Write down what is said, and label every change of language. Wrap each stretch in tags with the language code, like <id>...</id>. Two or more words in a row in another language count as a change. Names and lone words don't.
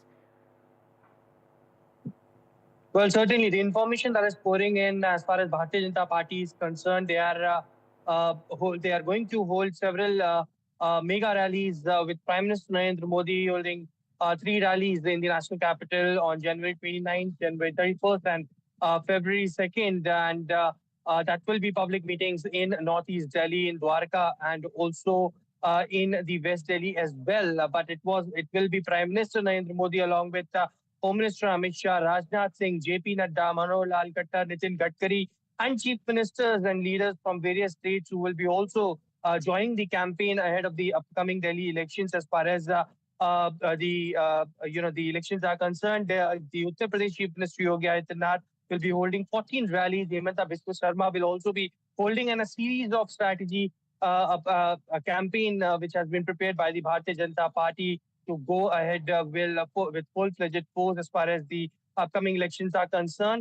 <en>Well, certainly the information that is pouring in as far as Bharatiya Janata Party is concerned, they are going to hold several mega rallies with Prime Minister Narendra Modi holding 3 rallies in the national capital on January 29th, January 31st and February 2nd, and that will be public meetings in Northeast Delhi, in Dwarka, and also in the West Delhi as well. But it will be Prime Minister Narendra Modi along with Home Minister Amit Shah, Rajnath Singh, JP Nadda, Manohar Lal Khattar, Nitin Gadkari, and chief ministers and leaders from various states who will be also joining the campaign ahead of the upcoming Delhi elections. As far as the elections are concerned, the Uttar Pradesh Chief Minister Yogi Adityanath will be holding 14 rallies. Hemanta Biswa Sharma will also be holding a series of strategy a campaign which has been prepared by the Bharatiya Janata Party to go ahead with full-fledged force as far as the upcoming elections are concerned.</en>